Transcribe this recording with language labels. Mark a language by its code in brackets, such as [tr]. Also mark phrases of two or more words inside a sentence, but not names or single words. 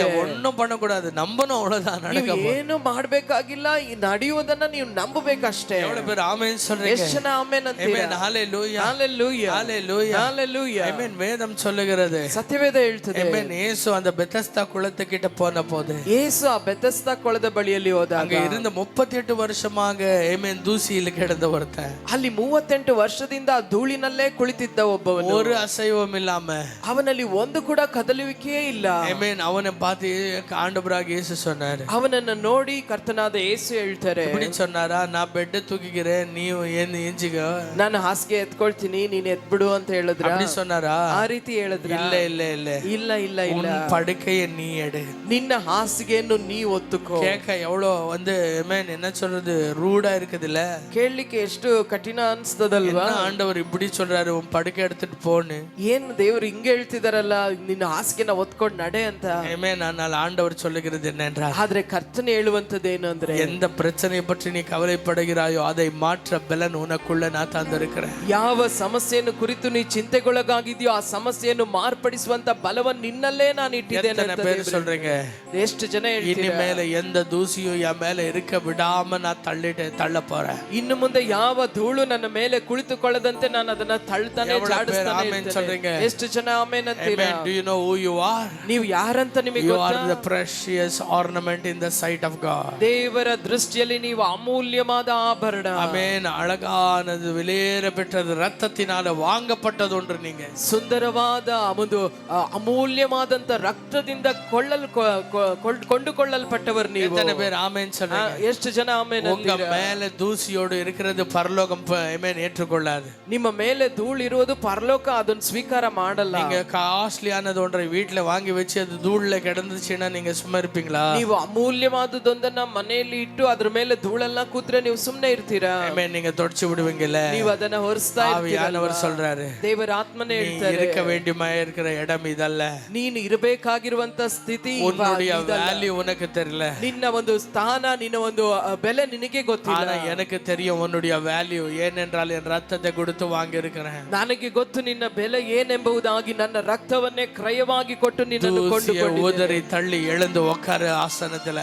[ta] ஒண்ணும் பண்ணக்கூடாது, நம்பணும், அவ்வளவுதான். நடக்க [kn] ಏನು ಮಾಡ್ಬೇಕಾಗಿಲ್ಲ, ಈ ನಡೆಯುವುದನ್ನ ನೀವು ನಂಬಬೇಕಷ್ಟೇ. [ta] எவ்வளவு பேர் ஆமென் சொல்றீங்க? [kn] ಎಷ್ಟು ಜನ ಆಮೆನ್ ಅಂತೀರಾ? [ta] ஆமென். ஹalleluya ஹalleluya ஹalleluya ஹalleluya. ஆமென். வேதம் சொல்லுகிறது, [kn] ಸತ್ಯವೇದ ಹೇಳ್ತದೆ, [ta] ஆமென். இயேசு அந்த பெத்தஸ்தா குளத்துக்கிட்ட போன போது [kn] ಯೇಸು ಆ ಬೆಥೆಸ್ದಾ ಕೊಳದ ಬಳಿಯಲ್ಲಿ ಹೋದಾಗ [ta] அங்க இருந்த 38 வருஷமாக ஆமென் தூசியில் கிடந்த ஒருத்தன், [kn] ಅಲ್ಲಿ 38 ವರ್ಷದಿಂದ ಆ ಧೂಳಿನಲ್ಲೇ ಕುಳಿತಿದ್ದ ಒಬ್ಬವನು, [ta] ஒரு அசைவும் இல்லாம, [kn] ಅವನಲ್ಲಿ ಒಂದು ಕೂಡ ಕದಲುವಿಕೆಯೇ ಇಲ್ಲ. [ta] ஆமென். அவனை பார்த்து ஆண்டவராக இயேசு சொன்னாரு, [kn] ಅವನನ್ನ ನೋಡಿ ಕರ್ತನಾದ ಯೇಸು ಹೇಳ್ತಾರೆ, [ta] இப்படி சொன்னாரா? நான் பெட் தூக்கிக்கிறேன், நீ எஞ்சிக்க, [kn] ನಾನು ಹಾಸಿಗೆ ಎತ್ಕೊಳ್ತೀನಿ, ನೀನ್ ಎತ್ಬಿಡು ಅಂತ ಹೇಳಿದ್ರ? [ta] அப்படி சொன்னாரா? [kn] ಆ ರೀತಿ ಹೇಳಿದ್ರ? [ta] இல்ல இல்ல இல்ல [kn] ಇಲ್ಲ ಇಲ್ಲ ಇಲ್ಲ. [ta] உன் படுக்கையை நீ எடு, [kn] ನಿನ್ನ ಹಾಸಿಗೆಯನ್ನು ನೀ ಒತ್ತುಕೋ. [ta] கேட்க எவ்வளவு வந்து ஆமென் என்ன சொல்றது, ரூடா இருக்குதுல்ல? [kn] ಕೇಳಲಿಕ್ಕೆ ಎಷ್ಟು ಕಠಿಣ ಅನ್ಸ್ತದಲ್ವಾ? [ta] என்ன ஆண்டவர் இப்படி சொல்றாரு, உன் படுக்கை எடுத்துட்டு போன்னு? [kn] ಏನ್ ದೇವ್ರು ಹಿಂಗೆ ಹೇಳ್ತಿದಾರಲ್ಲ, ನಿನ್ನ ಹಾಸಿಗೆನ ಒತ್ಕೊಂಡ್ ನಡೆ ಅಂತ. [ta] ஆமென். ஆனால் ஆண்டவர் சொல்லுகிறது என்னென்றால், [kn] ಆದ್ರೆ ಕರ್ತನೆ ಹೇಳುವಂತದ್ದು ಏನು ಅಂದ್ರೆ, [ta] எந்த பிரச்சனையை பற்றி நீ கவலைப்படுகிறாயோ அதை மாற்ற பலன் உனக்குள்ள நான் தந்திருக்கிறேன். [kn] ಯಾವ ಸಮಸ್ಯೆಯನ್ನು ಕುರಿತು ನೀ ಚಿಂತೆಗೊಳಗಾಗಿದ್ಯೋ ಆ ಸಮಸ್ಯೆಯನ್ನು ಮಾರ್ಪಡಿಸುವಂತ ಬಲವನ್ನು ನಿನ್ನಲ್ಲೇ ನಾನು ಇಟ್ಟಿದ್ದೇನೆ [ta] எத்தனை [kn] ಅಂತ [ta] பேர் [kn] ದೇವ್ರು [ta] சொல்றீங்க? [kn] ಎಷ್ಟು ಜನ ಹೇಳ್ತೀರಾ? [ta] இனிமேல எந்த தூசியும் என் மேல இருக்க விடாம நான் தள்ள போறேன். [kn] ಇನ್ನು ಮುಂದೆ ಯಾವ ಧೂಳು ನನ್ನ ಮೇಲೆ ಕುಳಿತುಕೊಳ್ಳದಂತೆ ನಾನು ಅದನ್ನ ತಳ್ತಾನೆ ಜಾಡಿಸ್ತಾನೆ [ta] ಆಮೆನ್ சொல்றீங்க? [kn] ಇರ್ತೇನೆ. ಎಷ್ಟು ಜನ ಆಮೆನ್ ಅಂತೀರಾ? [en] Amen. Do you know who you are? [kn] ನೀವು ಯಾರಂತ ನಿಮಗೆ [en] You [kn] ಗೊತ್ತಾ? [en] are the precious ornament in the sight of God. [kn] ದೇವರ ದೃಷ್ಟಿಯಲ್ಲಿ ನೀವು ಅಮೂಲ್ಯವಾದ ಆಭರಣ. [ta] ஆமென். அழகானது, விலையேற பெற்றது, ரத்தத்தினால வாங்கப்பட்டது ஒன்று. நீங்க [kn] ಸುಂದರವಾದ ಒಂದು ಅಮೂಲ್ಯವಾದಂತ ರಕ್ತದಿಂದ ಕೊಂಡುಕೊಳ್ಳಲ್ಪಟ್ಟವರು ನೀವು. [ta] எத்தனை பேர் ஆமென் சொல்றீங்க? [kn] ಎಷ್ಟು ಜನ ಆಮೆನ್ [ta] உங்க [kn] ಅಂತೀರಾ? [ta] மேல தூசியோடு இருக்கிறது பரலோகம் ஆமென் ஏற்றுக்கொள்ளாது. [kn] ನಿಮ್ಮ ಮೇಲೆ ಧೂಳು ಇರುವುದು ಪರಲೋಕ ಅದನ್ನ ಸ್ವೀಕಾರ ಮಾಡಲ್ಲ. [ta] நீங்க காஸ்ட்லியானது ஒன்றை வீட்டுல வாங்கி வச்சு அது தூள்ல கிடந்துச்சுன்னா நீங்க சும்மா இருப்பீங்களா? [kn] ನೀವು ಅಮೂಲ್ಯವಾದದೊಂದನ್ನ ಮನೆಯಲ್ಲಿ ಇಟ್ಟು ಅದ್ರ ಮೇಲೆ ಧೂಳೆಲ್ಲ ಕೂತ್ರೆ ನೀವು ಸುಮ್ನೆ ಇರ್ತೀರಾ? [ta] ஆமென். நீங்க தொடச்சு விடுவீங்கல்ல? [kn] ನೀವು ಅದನ್ನ ಹೊರಿಸ್ತಾ [ta] ஆவியானவர் சொல்றாரு, [kn] ದೇವರ ಆತ್ಮನೇ ಹೇಳ್ತಾರೆ, [ta] இருக்க வேண்டியமா இருக்கிற இடம் இதல்ல. [kn] ನೀನು ಇರಬೇಕಾಗಿರುವಂತ ಸ್ಥಿತಿ [ta] உன்னுடைய வேல்யூ உனக்கு தெரியல, [kn] ನಿನ್ನ ಒಂದು ಸ್ಥಾನ, ನಿನ್ನ ಒಂದು ಬೆಲೆ ನಿನಗೆ ಗೊತ್ತಿಲ್ಲ. [ta] ஆனா எனக்கு தெரியும் உன்னுடைய வேல்யூ. ஏனென்றால் என் ரத்தத்தை கொடுத்து வாங்கி இருக்கிறேன். [kn] ನನಗೆ ಗೊತ್ತು ನಿನ್ನ ಬೆಲೆ ಏನೆಂಬುದಾಗಿ, ನನ್ನ ರಕ್ತವನ್ನೇ ಕ್ರಯವಾಗಿ ಕೊಟ್ಟು ನಿನ್ನನ್ನು ಕೊಂಡುಕೊಂಡಿದ್ದೇನೆ. [ta] உதறி தள்ளி எழுந்து உட்காரு ஆசனத்துல.